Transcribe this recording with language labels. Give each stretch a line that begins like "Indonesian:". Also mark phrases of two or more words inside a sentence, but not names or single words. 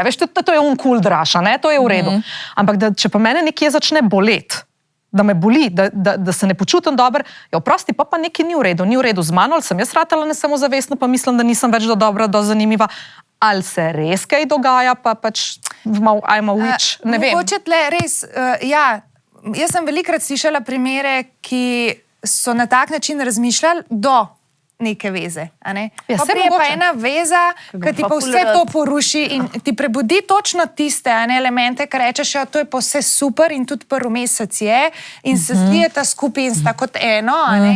Slovenian: Veš, to je kul draša, ne? To je v redu. Ampak da, če pa mene nekje začne boleti, da me boli, da se ne počutim dobro, ja, oprosti, pa nekaj ni v redu. Ni v redu z mano, ali sem jaz ratala nesamozavestna, pa mislim, da nisem več do dobra, do zanimiva. Ali se res kaj dogaja, pa pač
English: I'm a witch,
Slovenian: ne vem. Mogoče tle res, jaz sem velikrat slišala primere, ki so na tak način razmišljali do neke veze. A ne? Ja, Pa saj prije pa mogoče. ena veza, ki ti pa vse to poruši in ti prebudi točno tiste elemente, ki rečeš, ja, to je pa vse super in tudi prvi mesec je in se zlijeta skupaj in sta kot eno, a ne?